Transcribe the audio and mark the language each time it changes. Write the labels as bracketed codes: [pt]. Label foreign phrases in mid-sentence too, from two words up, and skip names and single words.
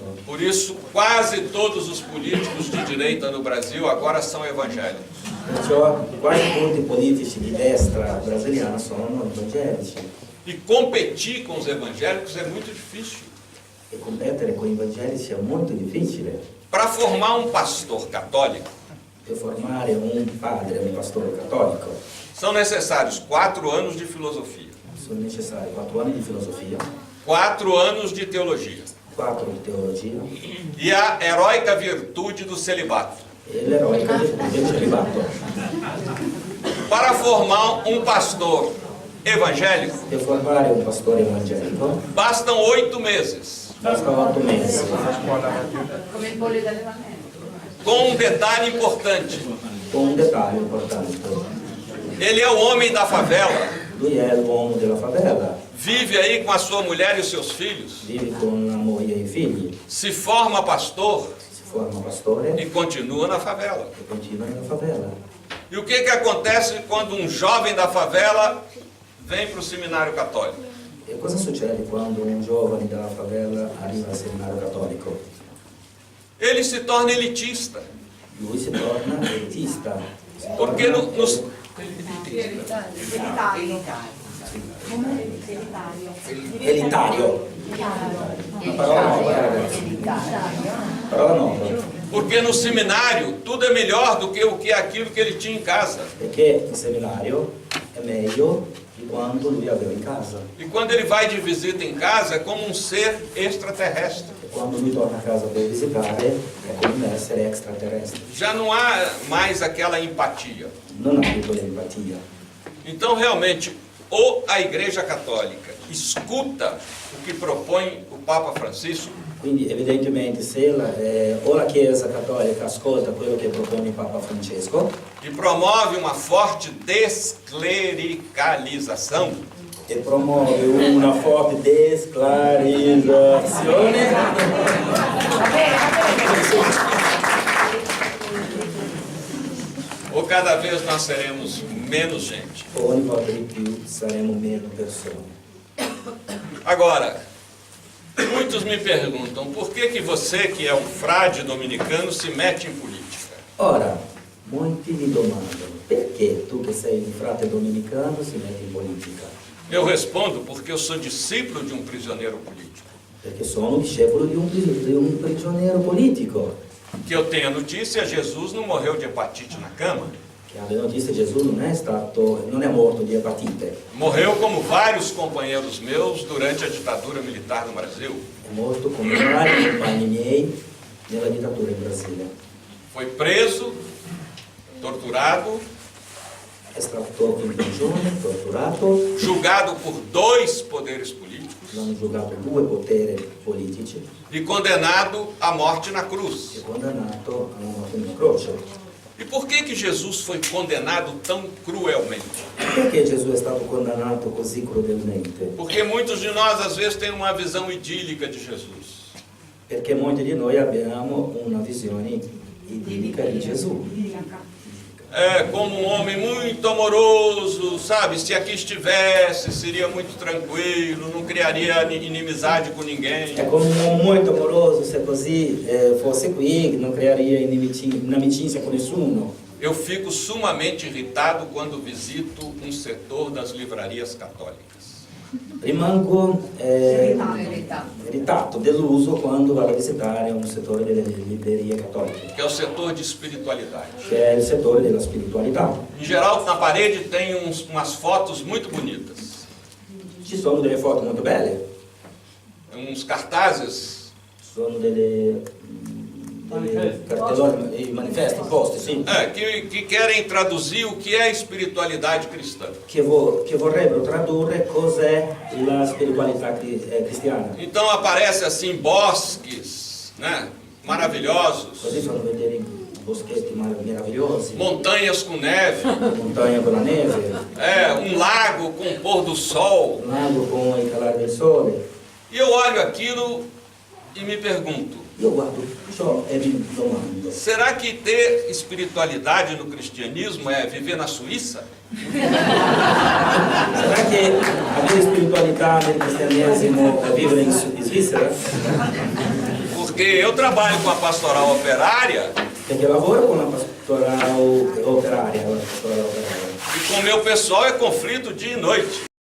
[pt] Por isso, quase todos os políticos de direita no Brasil agora são evangélicos. [it] Perciò quasi tutti i politici di destra brasiliana sono evangelici. [pt] E competir com os evangélicos é muito difícil. [it] E competere con i evangelici è molto difficile. [pt] Para formar um pastor católico, [it] Per formare un padre, un pastore cattolico, [pt] são necessários 4 anos de filosofia, [it] sono necessari 4 anni di filosofia, [pt] 4 anos de teologia [it] 4 di teologia [pt] e a heróica virtude do celibato. [it] e l'eroica virtù del celibato. [pt] Para formar um pastor evangélico, [it] Per formare un pastore evangelico [pt] bastam 8 meses, [it] basta 8 mesi, Come il pollo d'allevamento. [pt] com um detalhe importante. [it] con un dettaglio importante. [pt] Ele é o homem da favela, [it] Lui è l'uomo della favela, [pt] vive aí com a sua mulher e os seus filhos, [it] vive con la moglie e i figli, [pt] se forma pastor [it] si forma pastore [pt] e continua na favela. [it] e continua nella favela. [pt] E o que acontece quando um jovem da favela vem para o seminário católico? [it] E cosa succede quando un giovane dalla favela arriva al seminario cattolico? [pt] Ele se torna elitista, [it] Lui si torna elitista, si [pt] porque [it] torna [pt] nos, [it] elitario. Una parola nuova, ragazzi. Parola nuova. [pt] porque no seminário tudo é melhor do que aquilo que ele tinha em casa. [it] Perché il seminario è meglio di quanto lui aveva in casa. [pt] E quando ele vai de visita em casa é como um ser extraterrestre. [it] E quando lui torna a casa per visitare è come un essere extraterrestre. [pt] Já não há mais aquela empatia. [it] Non ha più quell'empatia. [pt] Então, realmente, ou a Igreja Católica escuta o que propõe o Papa Francisco, [it] Quindi evidentemente se o la Chiesa Cattolica ascolta quello che propone il Papa Francesco [pt] e promove uma forte desclericalização, [it] e promuove una forte desclarizzazione, [pt] ou cada cada vez nós seremos menos gente. [it] Ogni volta di più saremo meno persone. [pt] Agora, muitos me perguntam, por que você, que é um frade dominicano, se mete em política? [it] Ora, molti mi domandano, perché tu che sei un frate dominicano si metti in politica? [pt] Eu respondo porque eu sou discípulo de um prisioneiro político. [it] Perché sono discepolo di un prigioniero politico. [pt] Que eu tenha notícia, Jesus não morreu de hepatite na cama. [it] Che alle notizie Gesù non è morto di epatite, [pt] Morreu como vários companheiros meus durante a ditadura militar no Brasil. [it] è morto come vari compagni miei nella dittatura in Brasile. [pt] Foi preso, torturado, [it] È stato in prigione, torturato, [pt] julgado por 2 poderes políticos [it] l'hanno giugato 2 poteri politici [pt] e condenado à morte na [it] e [pt] cruz. [it] condannato a una morte in una croce. [pt] E por que Jesus foi condenado tão cruelmente? [it] Perché Gesù è stato condannato così crudelmente? [pt] Porque muitos de nós às vezes têm uma visão idílica de Jesus. [it] Perché molti di noi abbiamo una visione idillica di Gesù. [pt] É, como um homem muito amoroso, sabe? Se aqui estivesse, seria muito tranquilo, não criaria inimizade com ninguém. [it] È come un uomo molto amoroso, se così fosse qui non crearia inimicizia con nessuno. [pt] Eu fico sumamente irritado quando visito um setor das livrarias católicas. [it] Rimango Verità. irritato, deluso quando vado a visitare un settore delle librerie cattoliche, [pt] Que é o setor de espiritualidade. [it] che è il settore della spiritualità. [pt] Em geral, na parede tem umas fotos muito bonitas, [it] Ci sono delle foto molto belle, [pt] uns cartazes, [it] sono delle cartellone, i manifesti, posti, sì, [pt] que querem traduzir o que é espiritualidade cristã. [it] che vorrebbero tradurre cos'è la spiritualità cristiana. [pt] Então aparece assim bosques, né, maravilhosos, [it] Così fanno vedere boschetti meravigliosi, [pt] montanhas com neve, [it] montagne con la neve, [pt] lago com o pôr do sol. [it] un lago con il calare del sole. [pt] E eu olho aquilo e me pergunto, [it] Io guardo ciò e mi domando, [pt] será que ter espiritualidade no cristianismo é viver na Suíça? [it] sarà che avere spiritualità nel cristianesimo è vivere in Svizzera? [pt] Porque eu trabalho com a pastoral operária [it] Perché lavoro con la pastorale operaria, [pt] e com o meu pessoal é conflito dia e noite.